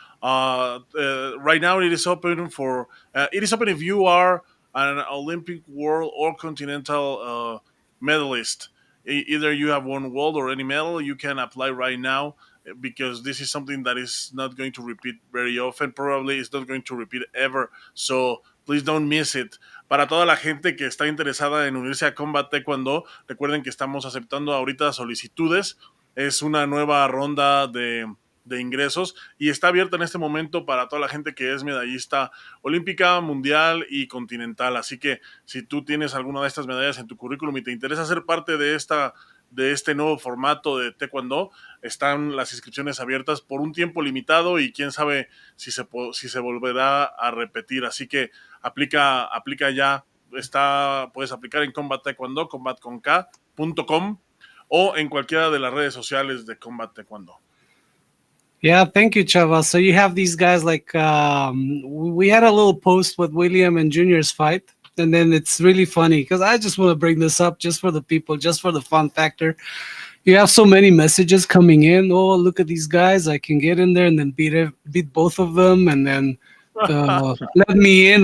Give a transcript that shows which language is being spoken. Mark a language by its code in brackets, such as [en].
[en] Right now, it is open if you are an Olympic, world, or continental medalist. Either you have won world or any medal, you can apply right now because this is something that is not going to repeat very often. Probably it's not going to repeat ever. So please don't miss it. [es] Para toda la gente que está interesada en unirse a Combat Taekwondo, recuerden que estamos aceptando ahorita solicitudes. Es una nueva ronda de ingresos y está abierta en este momento para toda la gente que es medallista olímpica, mundial y continental. Así que si tú tienes alguna de estas medallas en tu currículum y te interesa ser parte de este nuevo formato de Taekwondo, están las inscripciones abiertas por un tiempo limitado y quién sabe si se volverá a repetir. Así que aplica ya. Puedes aplicar en Combat Taekwondo, combatconk.com o en cualquiera de las redes sociales de Combat Taekwondo. [en] Yeah, thank you, Chava. So you have these guys like we had a little post with William and Junior's fight, and then it's really funny because I just want to bring this up just for the people, just for the fun factor. You have so many messages coming in. Oh, look at these guys! I can get in there and then beat both of them, and then let me in.